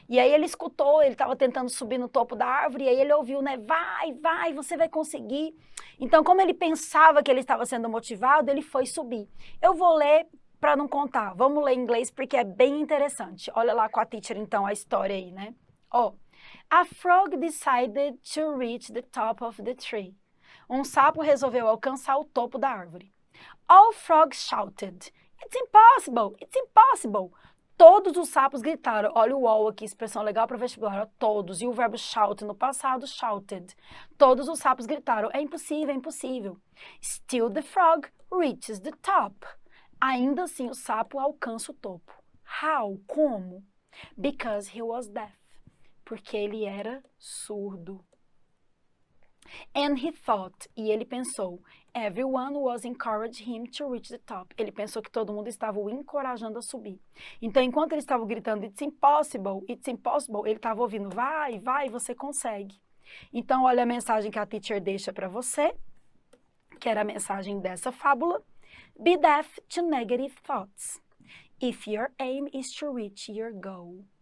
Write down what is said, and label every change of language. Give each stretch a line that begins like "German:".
Portuguese: E aí ele escutou, ele estava tentando subir no topo da árvore, e aí ele ouviu, né? Vai, você vai conseguir. Então, como ele pensava que ele estava sendo motivado, ele foi subir. Eu vou ler para não contar. Vamos ler em inglês porque é bem interessante. Olha lá com a teacher, então, a história aí, né? Ó.
English: A frog decided to reach the top of the tree.
Portuguese: Um sapo resolveu alcançar o topo da árvore.
English: All frogs shouted, "It's impossible! It's impossible!"
Portuguese: Todos os sapos gritaram. Olha o all aqui, expressão legal para vestibular. Ó, todos. E o verbo shout no passado, shouted. Todos os sapos gritaram. É impossível, é impossível.
English: Still the frog reaches the top.
Portuguese: Ainda assim, o sapo alcança o topo.
English: How?
Portuguese: Como?
English: Because he was deaf.
Portuguese: Porque ele era surdo.
English: And he thought,
Portuguese: e ele pensou,
English: everyone was encouraging him to reach the top.
Portuguese: Ele pensou que todo mundo estava o encorajando a subir. Então, enquanto ele estava gritando,
English: it's impossible,
Portuguese: ele estava ouvindo, vai, você consegue. Então, olha a mensagem que a teacher deixa para você, que era a mensagem dessa fábula.
English: Be deaf to negative thoughts. If your aim is to reach your goal.